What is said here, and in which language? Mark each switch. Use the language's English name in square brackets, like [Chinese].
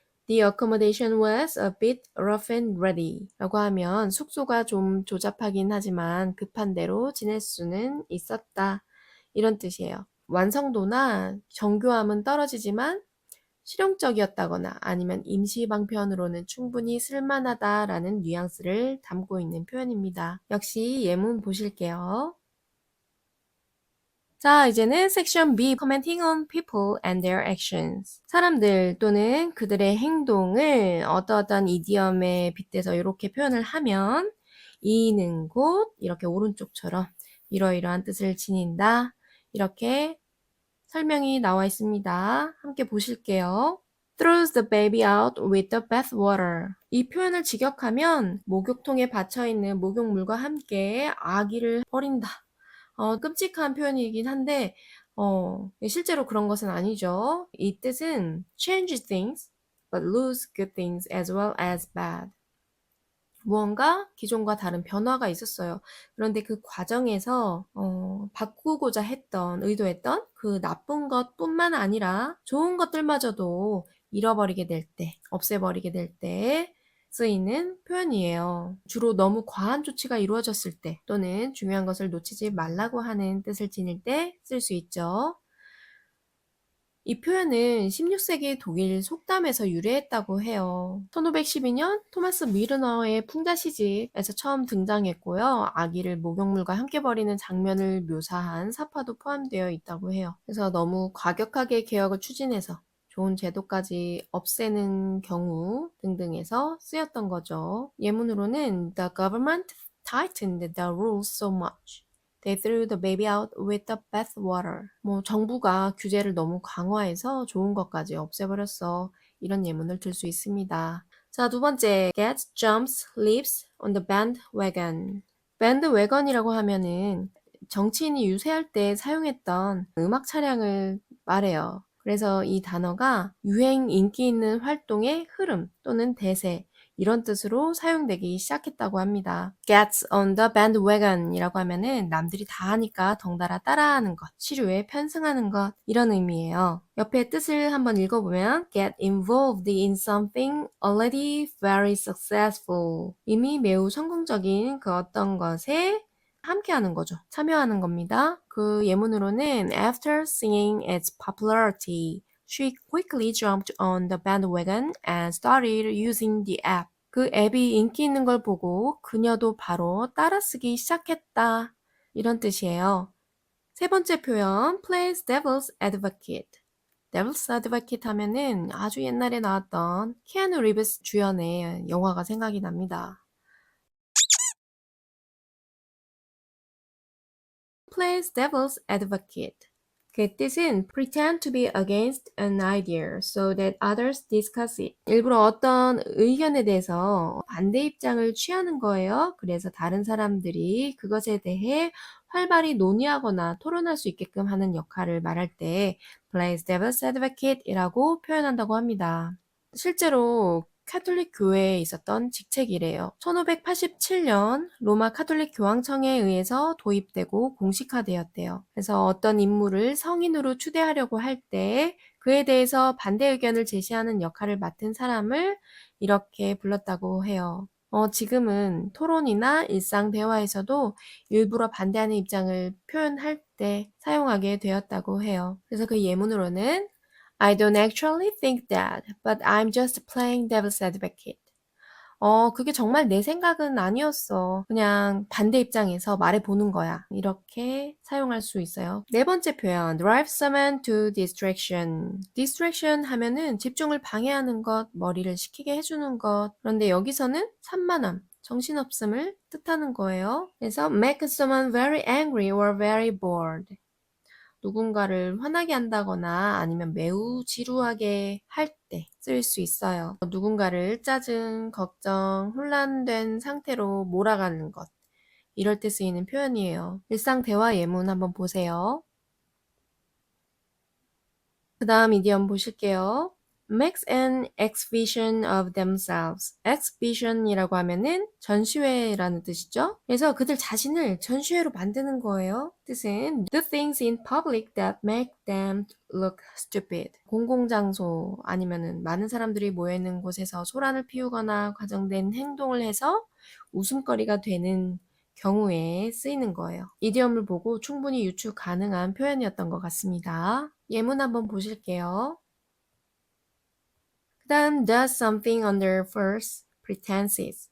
[English] The accommodation was a bit rough and ready [Korean] 라고 하면 숙소가 좀 조잡하긴 하지만 급한 대로 지낼 수는 있었다. 이런 뜻이에요. 완성도나 정교함은 떨어지지만 실용적이었다거나 아니면 임시 방편으로는 충분히 쓸만하다라는 뉘앙스를 담고 있는 표현입니다. 역시 예문 보실게요. 자, 이제는 섹션 [English] B, commenting on people and their actions. [Korean] 사람들 또는 그들의 행동을 어떠어떤 이디엄에 빗대서 이렇게 표현을 하면 이는 곧 이렇게 오른쪽처럼 이러이러한 뜻을 지닌다. 이렇게 설명이 나와 있습니다. 함께 보실게요. [English] throws the baby out with the bathwater. [Korean] 이 표현을 직역하면 목욕통에 받쳐있는 목욕물과 함께 아기를 버린다. 끔찍한 표현이긴 한데 실제로 그런 것은 아니죠. 이 뜻은 [English] change things but lose good things as well as bad. [Korean] 무언가 기존과 다른 변화가 있었어요. 그런데 그 과정에서 바꾸고자 했던, 의도했던 그 나쁜 것뿐만 아니라 좋은 것들마저도 잃어버리게 될 때, 없애버리게 될 때 쓰이는 표현이에요. 주로 너무 과한 조치가 이루어졌을 때 또는 중요한 것을 놓치지 말라고 하는 뜻을 지닐 때 쓸 수 있죠. 이 표현은 16세기 독일 속담에서 유래했다고 해요. 1512년 토마스 미르너의 풍자 시집에서 처음 등장했고요. 아기를 목욕물과 함께 버리는 장면을 묘사한 사파도 포함되어 있다고 해요. 그래서 너무 과격하게 개혁을 추진해서 좋은 제도까지 없애는 경우 등등에서 쓰였던 거죠. 예문으로는 [English] The government tightened the rules so much. They threw the baby out with the bathwater. [Korean] 정부가 규제를 너무 강화해서 좋은 것까지 없애버렸어. 이런 예문을 들 수 있습니다. 자, 두 번째. [English] Gets, jumps, leaps on the bandwagon. [Korean] bandwagon이라고 하면은 정치인이 유세할 때 사용했던 음악 차량을 말해요. 그래서 이 단어가 유행, 인기 있는 활동의 흐름 또는 대세, 이런 뜻으로 사용되기 시작했다고 합니다. [English] Gets on the bandwagon [Korean] 이라고 하면은 남들이 다 하니까 덩달아 따라하는 것, 시류에 편승하는 것, 이런 의미예요. 옆에 뜻을 한번 읽어보면 [English] get involved in something already very successful. [Korean] 이미 매우 성공적인 그 어떤 것에 함께하는 거죠. 참여하는 겁니다. 그 예문으로는 [English] after seeing its popularity, she quickly jumped on the bandwagon and started using the app. [Korean] 그 앱이 인기 있는 걸 보고 그녀도 바로 따라쓰기 시작했다. 이런 뜻이에요. 세 번째 표현, [English] plays devil's advocate. [Korean] devil's advocate 하면은 아주 옛날에 나왔던 키아누 리브스 주연의 영화가 생각이 납니다. [English] plays devil's advocate. [Korean] 그 뜻은 [English] pretend to be against an idea so that others discuss it. [Korean] 일부러 어떤 의견에 대해서 반대 입장을 취하는 거예요. 그래서 다른 사람들이 그것에 대해 활발히 논의하거나 토론할 수 있게끔 하는 역할을 말할 때 [English] plays devil's advocate [Korean] 이라고 표현한다고 합니다. 실제로 카톨릭 교회에 있었던 직책이래요. 1587년 로마 카톨릭 교황청에 의해서 도입되고 공식화되었대요. 그래서 어떤 인물을 성인으로 추대하려고 할 때 그에 대해서 반대 의견을 제시하는 역할을 맡은 사람을 이렇게 불렀다고 해요. 지금은 토론이나 일상 대화에서도 일부러 반대하는 입장을 표현할 때 사용하게 되었다고 해요. 그래서 그 예문으로는 [English] I don't actually think that, but I'm just playing devil's advocate. [Korean] 그게 정말 내 생각은 아니었어. 그냥 반대 입장에서 말해보는 거야. 이렇게 사용할 수 있어요. 네 번째 표현, [English] drive someone to distraction. [Korean] distraction 하면은 집중을 방해하는 것, 머리를 식히게 해주는 것. 그런데 여기서는 산만함, 정신없음을 뜻하는 거예요. 그래서 [English] make someone very angry or very bored. [Korean] 누군가를 화나게 한다거나 아니면 매우 지루하게 할 때 쓸 수 있어요. 누군가를 짜증, 걱정, 혼란된 상태로 몰아가는 것. 이럴 때 쓰이는 표현이에요. 일상 대화 예문 한번 보세요. 그 다음 이디엄 보실게요. [English] makes an exhibition of themselves. [Korean] exhibition이라고 하면은 전시회라는 뜻이죠. 그래서 그들 자신을 전시회로 만드는 거예요. 뜻은 [English] do things in public that make them look stupid. [Korean] 공공장소 아니면은 많은 사람들이 모여있는 곳에서 소란을 피우거나 과정된 행동을 해서 웃음거리가 되는 경우에 쓰이는 거예요. 이디엄을 보고 충분히 유추 가능한 표현이었던 것 같습니다. 예문 한번 보실게요. 그 다음 [English] does something under false pretenses.